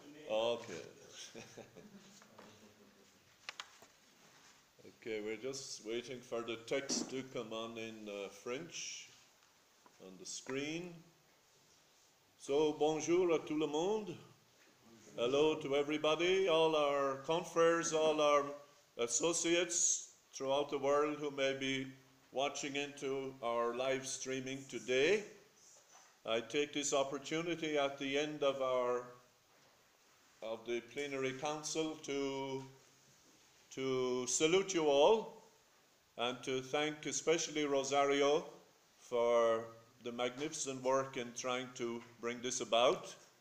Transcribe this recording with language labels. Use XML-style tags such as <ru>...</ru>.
<en>Okay. Okay, we're just waiting for the text to come on in French on the screen.</en> <fr>So, bonjour à tout le monde.</fr> <en>Hello to everybody, all our confreres, all our associates throughout the world who may be watching into our live streaming today. I take this opportunity at the end of the plenary council to salute you all and to thank especially Rosario for the magnificent work in trying to bring this about.</en>